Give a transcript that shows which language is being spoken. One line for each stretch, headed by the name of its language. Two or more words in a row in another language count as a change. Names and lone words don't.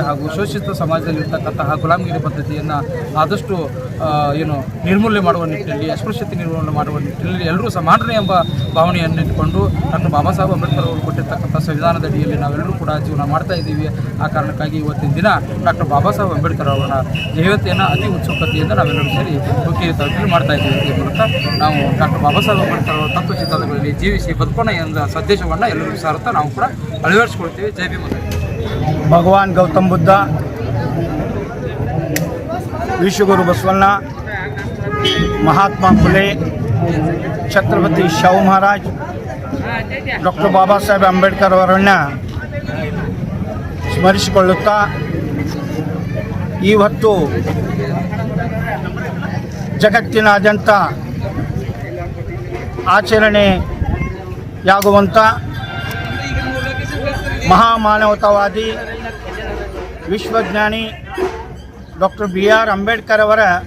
Kannada: ಹಾಗೂ ಶೋಷಿತ ಸಮಾಜದಲ್ಲಿರ್ತಕ್ಕಂತಹ ಗುಲಾಮಗಿರಿ ಪದ್ಧತಿಯನ್ನು ಆದಷ್ಟು ನಿರ್ಮೂಲನೆ ಮಾಡುವ ನಿಟ್ಟಿನಲ್ಲಿ, ಅಸ್ಪೃಶ್ಯತೆ ನಿರ್ಮೂಲನೆ ಮಾಡುವ ನಿಟ್ಟಿನಲ್ಲಿ ಎಲ್ಲರೂ ಸಮಾನತೆ ಎಂಬ ಭಾವನೆಯನ್ನು ಇಟ್ಟುಕೊಂಡು ಡಾಕ್ಟರ್ ಬಾಬಾ ಸಾಹೇಬ್ ಅಂಬೇಡ್ಕರ್ ಅವರು ಕೊಟ್ಟಿರ್ತಕ್ಕಂಥ ಸಂವಿಧಾನದ ಅಡಿಯಲ್ಲಿ ನಾವೆಲ್ಲರೂ ಕೂಡ ಜೀವನ ಮಾಡ್ತಾ ಇದ್ದೀವಿ. ಆ ಕಾರಣಕ್ಕಾಗಿ ಇವತ್ತಿನ ದಿನ ಡಾಕ್ಟರ್ ಬಾಬಾ ಸಾಹೇಬ್ ಅಂಬೇಡ್ಕರ್ ಅವರ ಜಯಂತಿಯನ್ನು ಅತಿ ಉತ್ಸುಕತೆಯಿಂದ ನಾವೆಲ್ಲರೂ ಸೇರಿ ಹುಕ್ಕೇರಿ ತಾಲೂಕಿನಲ್ಲಿ ಮಾಡ್ತಾ ಇದ್ದೀವಿ. ಈ ಮೂಲಕ ನಾವು ಡಾಕ್ಟರ್ ಬಾಬಾ ಸಾಹೇಬ್ ಅಂಬೇಡ್ಕರ್ ಅವರ ತತ್ವಚಿಂತನೆಗಳಲ್ಲಿ ಜೀವಿಸಿ ಬದುಕೋಣ ಎಂಬ ಸಂದೇಶವನ್ನು ಎಲ್ಲರಿಗೂ ಸಾರುತ್ತಾ ನಾವು ಕೂಡ ಅಳವಡಿಸಿಕೊಳ್ತೀವಿ. ಜೈ ಭೀಮ್. भगवान गौतम बुद्ध, विश्वगुरु बसवಣ್ಣ, महात्मा फुले, छत्रपति शाहू महाराज, डॉक्टर बाबासाहेब आंबेडकर ಅವರನ್ನು ಸ್ಮರಿಸಿಕೊಳ್ಳುತ್ತಾ ಇವತ್ತು ಜಗತ್ತಿನಾದ್ಯಂತ ಆಚರಣೆಯಾಗುವಂಥ ಮಹಾಮಾನವತಾವಾದಿ ವಿಶ್ವಜ್ಞಾನಿ ಡಾಕ್ಟರ್ BR ಅಂಬೇಡ್ಕರ್ ಅವರ